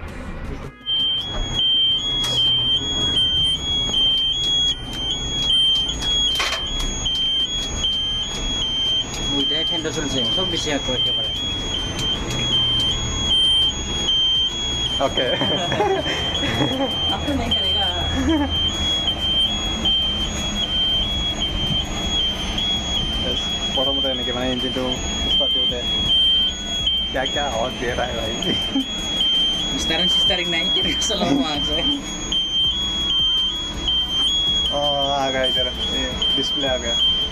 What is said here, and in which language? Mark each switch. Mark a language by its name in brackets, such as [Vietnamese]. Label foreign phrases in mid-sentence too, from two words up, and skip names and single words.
[Assamese] দুইটাই ফেনটো চলিছে চব বেছি আকৌ একেবাৰে। অ'কে প্ৰথমতে এনেকৈ মানে ইঞ্জিনটো ষ্টাৰ্ট দিওঁতে [Hindi] क्या आवाज़ दे रहा है भाई। [Assamese] ষ্টাৰিং নাই কেনেকৈ চলাব মাস্ক। [Hindi] आ गया इधर डिस्प्ले आ गया।